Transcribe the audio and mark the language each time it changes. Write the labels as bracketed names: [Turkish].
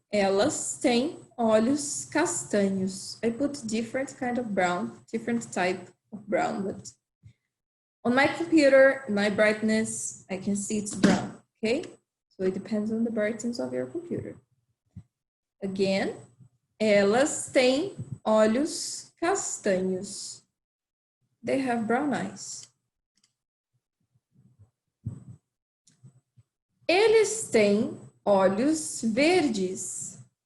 [Portuguese] Elas têm olhos castanhos. [English] I put different kind of brown, different type of brown, but on my computer, my brightness, I can see it's brown, okay? So it depends on the brightness of your computer. Again, [Portuguese] elas têm olhos castanhos. [English] They have brown eyes. [Portuguese] Eles têm olhos verdes.